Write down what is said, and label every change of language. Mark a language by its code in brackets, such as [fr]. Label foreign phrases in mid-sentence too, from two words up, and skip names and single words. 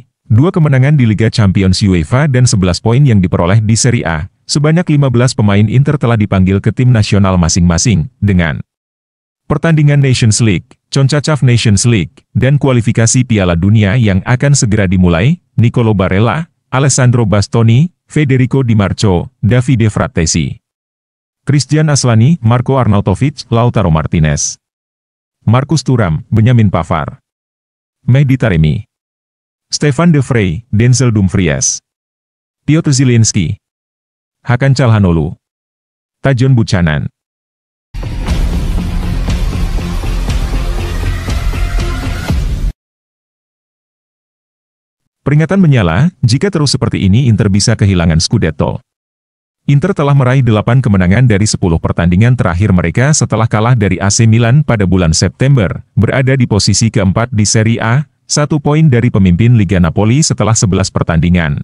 [id] 2 kemenangan di Liga Champions UEFA dan 11 poin yang diperoleh di Serie A. Sebanyak 15 pemain Inter telah dipanggil ke tim nasional masing-masing, dengan pertandingan Nations League, CONCACAF Nations League, dan kualifikasi Piala Dunia yang akan segera dimulai. Nicolo Barella, Alessandro Bastoni, Federico Di Marco, Davide Frattesi, Christian Aslani, Marco Arnautovic, Lautaro Martinez, Marcus Thuram, Benjamin Pavard, Mehdi Taremi, Stefan De Vrij, Denzel Dumfries, Piotr Zielinski, Hakan Calhanoglu, Tajon Buchanan. Peringatan menyala, jika terus seperti ini Inter bisa kehilangan Scudetto. Inter telah meraih 8 kemenangan dari 10 pertandingan terakhir mereka setelah kalah dari AC Milan pada bulan September, berada di posisi keempat di Serie A, 1 poin dari pemimpin Liga Napoli setelah 11 pertandingan.